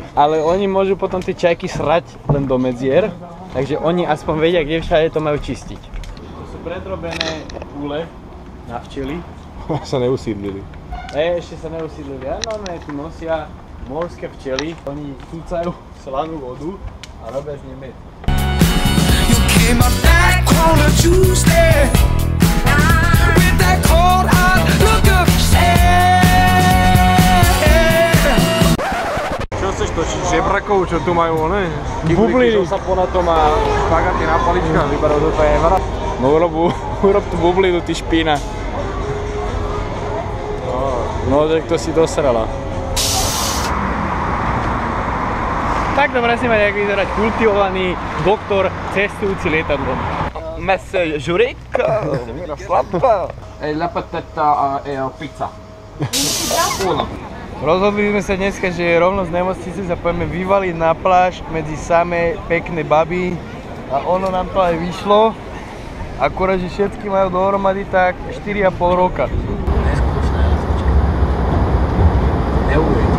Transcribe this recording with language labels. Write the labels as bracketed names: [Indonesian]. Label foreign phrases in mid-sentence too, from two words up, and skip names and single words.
[Slovak] Ale oni môžu potom tie čajky srať len do medzier, takže oni aspoň vedia, kde všade to majú čistiť. To sú predrobené úle na včely. Sa neusídlili. Ešte sa neusídlili. A normálne tu nosia morské včely. Oni cúcajú slanú vodu a robia z nej med. [English] You came up that corner Tuesday with that cold hard look of [Slovak] Čo chceš točiť? Žebrakov, čo tu majú, ne? Bubliny. Čo sa po na to má špagaty na paličkách. Vyberou do toho evra. No urob tú bublinu, ty špína. No, tak to si dosrala. Takto presne má nejak vyzerať kultivovaný doktor cestujúci lietadlom. [Italian] Monsieur Jurek, Miroslav, la patata e pizza. [Slovak] Rozhodli sme sa dneska, že rovno z nemocnice sa pôjdeme vyvaliť na pláž medzi samé pekné baby a ono nám to aj vyšlo. Akurát, že všetky majú dohromady tak 4,5 roka. Neskutočná jazyčka. Neuveriteľné.